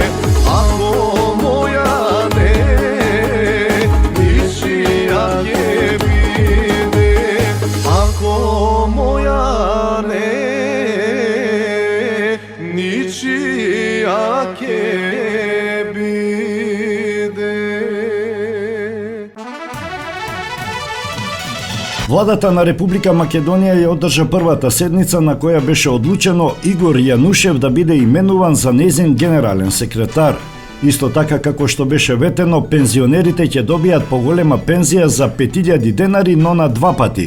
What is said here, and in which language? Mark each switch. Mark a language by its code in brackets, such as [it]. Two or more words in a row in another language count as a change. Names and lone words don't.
[mk] Ako moja ne, ničija je bide. Ako moja ne, ničija je bide. Владата на Република Македонија ја одржа првата седница на која беше одлучено Игор Јанушев да биде именуван за нејзин генерален секретар. Исто така како што беше ветено, пензионерите ќе добијат поголема пензија за 5000 денари, но на два пати.